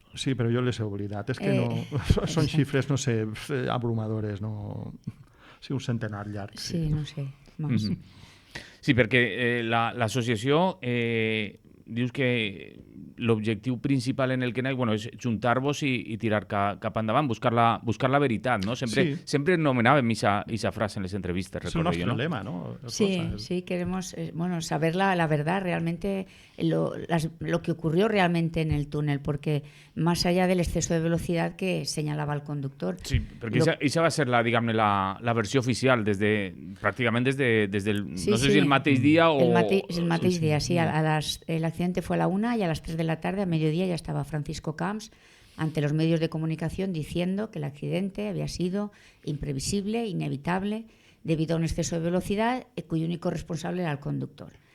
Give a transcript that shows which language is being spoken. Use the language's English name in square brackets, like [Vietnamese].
[Catalan] Sí, però jo les he oblidat. És que no són xifres, no sé, abrumadores, no... Sí, un centenar llarg. [Spanish] Sí, no sé. Más. [Catalan] Sí, perquè l'associació dius que l'objectiu principal en el que aneu és juntar-vos i tirar cap endavant, buscar la veritat, no? Sempre nomenàvem esa frase en les entrevistas, [Spanish] recuerdo yo, ¿no? Es el nuestro lema, ¿no? Sí, queremos saber la verdad, realmente lo que ocurrió realmente en el túnel, porque más allá del exceso de velocidad que señalaba el conductor. [Catalan] Sí, perquè esa va ser la versió oficial pràcticament des del no sé si el mateix dia o... El mateix dia, sí. [Spanish] El accidente fue a la 1 y a las 3 de la tarde, a mediodía, ya estaba Francisco Camps ante los medios de comunicación diciendo que el accidente había sido imprevisible, inevitable, debido a un exceso de velocidad, cuyo único responsable era el conductor.